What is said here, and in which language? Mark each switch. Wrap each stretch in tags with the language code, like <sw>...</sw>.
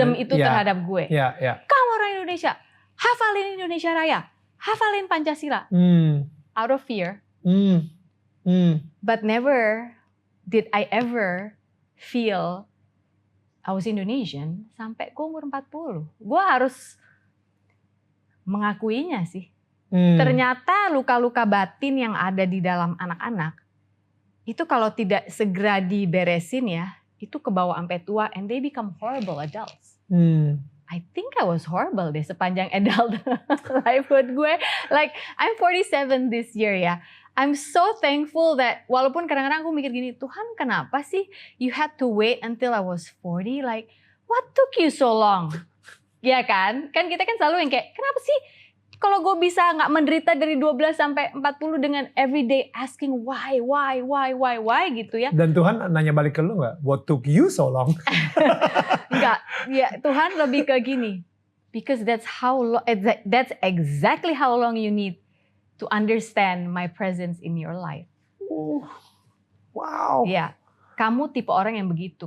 <id>ism itu terhadap gue. Kamu orang Indonesia, hafalin Indonesia Raya, hafalin Pancasila.</id> <en>Out of fear. But never did I ever feel I was Indonesian</en> <id>sampai gue umur 40. Gue harus mengakuinya sih. Ternyata luka-luka batin yang ada di dalam anak-anak itu kalau tidak segera diberesin ya, itu kebawa sampai tua</id> <en>and they become horrible adults. I think I was horrible</en> <id>deh sepanjang</id> <en>adult lifehood gue. Like I'm 47 this year ya. I'm so thankful that</en> <id>walaupun kadang-kadang aku mikir gini, Tuhan kenapa sih</id> <en>you had to wait until I was 40? Like what took you so long?</en> <id>Ya kan? Kan kita kan selalu yang kayak kenapa sih kalau gue bisa gak menderita dari 12 sampai 40 dengan</id> <en>everyday asking why</en> <id>gitu ya. Dan Tuhan nanya balik ke lu gak?</id> <en>What took you so long?</en> <id>Enggak, ya Tuhan lebih ke gini.</id> <en>Because that's exactly how long you need to understand my presence in your life. Wow.</en> <id>Ya, kamu tipe orang yang begitu.</id>